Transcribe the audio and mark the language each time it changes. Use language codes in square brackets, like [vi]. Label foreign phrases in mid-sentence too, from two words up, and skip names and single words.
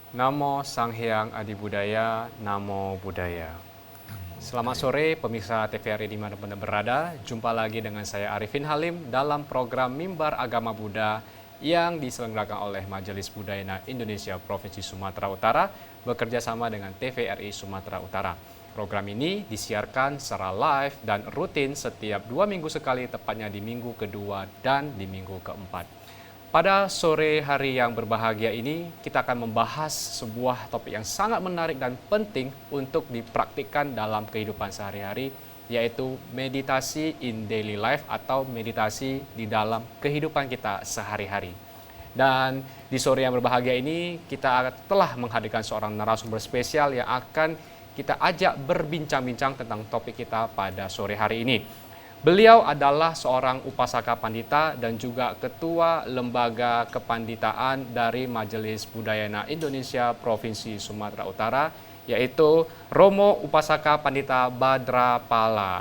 [pi] Namo Sang Hyang Adi Budaya, Namo Buddhaya. [id] Selamat sore pemirsa TVRI dimanapun Anda berada. Jumpa lagi dengan saya Arifin Halim dalam program Mimbar Agama Buddha yang diselenggarakan oleh Majelis Budayana Indonesia Provinsi Sumatera Utara bekerja sama dengan TVRI Sumatera Utara. Program ini disiarkan secara live dan rutin setiap 2 minggu sekali, tepatnya di minggu kedua dan di minggu keempat. Pada sore hari yang berbahagia ini, kita akan membahas sebuah topik yang sangat menarik dan penting untuk dipraktikkan dalam kehidupan sehari-hari, yaitu meditasi [en] in daily life [id] atau meditasi di dalam kehidupan kita sehari-hari. Dan di sore yang berbahagia ini, kita telah menghadirkan seorang narasumber spesial yang akan kita ajak berbincang-bincang tentang topik kita pada sore hari ini. Beliau adalah seorang upasaka pandita dan juga ketua lembaga kepanditaan dari Majelis Budayana Indonesia Provinsi Sumatera Utara, yaitu Romo Upasaka Pandita Badrapala.